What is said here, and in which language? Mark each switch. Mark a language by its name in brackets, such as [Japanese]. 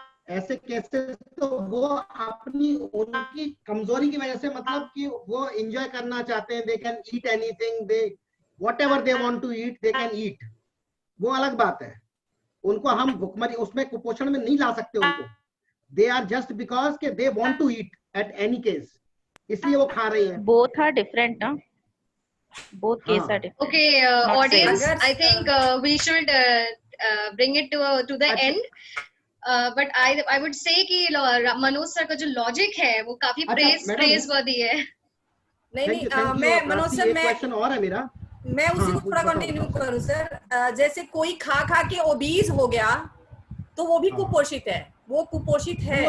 [Hindi] ऐसे केसेस तो वो अपनी उनकी कमजोरी की वजह से, मतलब कि वो एंजॉय करना चाहते हैं, [English] they can eat anything, they whatever they want to eat they can eat, [Hindi] वो अलग बात है। उनको हम भूखमरी उसमें कुपोषण में नहीं ला सकते उनको। [English] they are just because के they want to eat at any case, [Hindi] इसलिए वो खा रहे हैं। [English] Both are different ना, both cases are different. Okay, audience, I think we should bring it to the end. But I would say [Hindi] कि Manoj sir का जो लॉजिक है वो काफी प्रेज वर्दी है। नहीं, मैं मनोज सर, मैं क्वेश्चन और है मेरा, मैं उसी को थोड़ा कंटिन्यू करूं सर। जैसे कोई खा खा के ओबीज हो गया तो वो भी कुपोषित है, वो कुपोषित है।